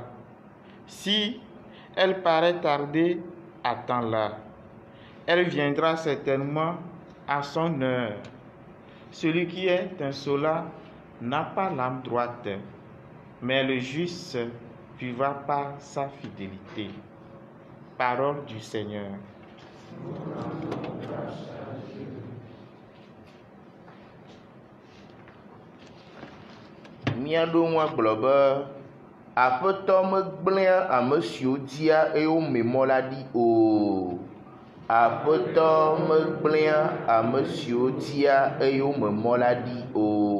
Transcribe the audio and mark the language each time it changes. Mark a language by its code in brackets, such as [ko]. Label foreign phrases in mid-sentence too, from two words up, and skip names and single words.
[fr] Si elle paraît tarder, attends-la. Elle viendra certainement à son heure. Celui qui est insolent n'a pas l'âme droite, mais le juste vivra par sa fidélité. Parole du Seigneur. [ee] Miaɖo ŋu agblɔ be aƒetɔ megblẽa ame siwo dia eye wome mɔ la ɖi o. Aƒetɔ megblẽa ame siwo dia eye wome mɔ la ɖi o.